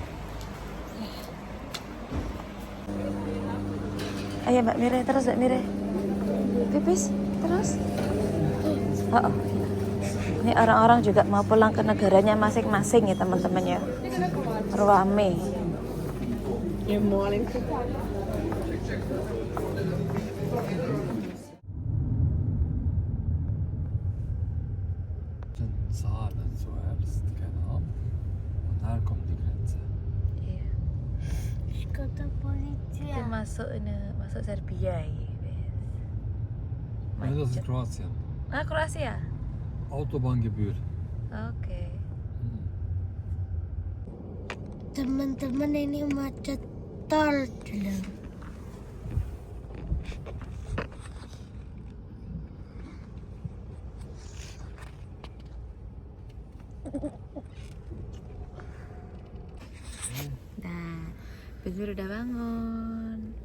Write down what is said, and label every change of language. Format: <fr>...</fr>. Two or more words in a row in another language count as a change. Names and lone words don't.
<id>Ayo Mbak Mire, terus Mbak Mire. Pipis, terus. Oh. Ini orang-orang juga mau pulang ke negaranya masing-masing ya teman-teman ya. Rame.</id> <de>Zahlen zuerst, genau. Und dann kommt die Grenze.</de> <id>Iya. Kota polisi. Itu masuk Serbia ya.</id> <de>Nein, das ist Kroatien.</de> <id>Ah, Kroasia.</id> <de>Autobahngebühr.</de> <id>Oke. Teman-teman, ini macet tol dulu. Nah, Besmir udah bangun.</id>